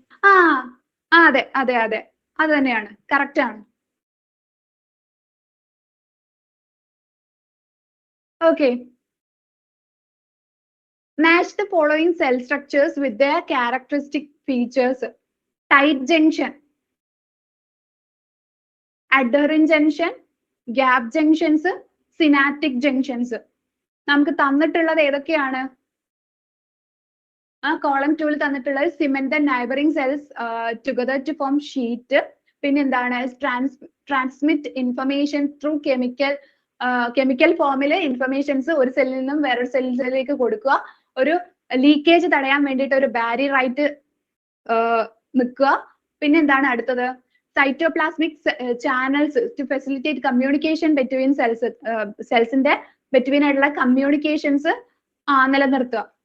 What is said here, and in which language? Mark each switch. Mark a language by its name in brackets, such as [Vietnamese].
[Malayalam] ആ അതെ അതെ അതെ, അത് തന്നെയാണ്, കറക്റ്റ് ആണ്. Okay, [English] match the following cell structures with their characteristic features. Tight junction, adherent junction, gap junctions, synaptic junctions. [Malayalam] നമുക്ക് തന്നിട്ടുള്ളത് ഏതൊക്കെയാണ്? കോളം 2 തന്നിട്ടുള്ളത് [English] cement and neighboring cells together to form sheet. [Malayalam] പിന്നെ എന്താണ്? [English] transmit information through chemical [Malayalam] ഫോമിൽ informations ഒരു സെല്ലിൽ നിന്നും വേറൊരു സെല്ലിലേക്ക് കൊടുക്കുക. ഒരു ലീക്കേജ് തടയാൻ വേണ്ടിയിട്ട് ഒരു ബാരിയർ ആയിട്ട് നിൽക്കുക. പിന്നെ എന്താണ് അടുത്തത്? [English] cytoplasmic channels to facilitate communication between സെൽസിന്റെ [Malayalam] between ആയിട്ടുള്ള കമ്മ്യൂണിക്കേഷൻസ് നിലനിർത്തുക.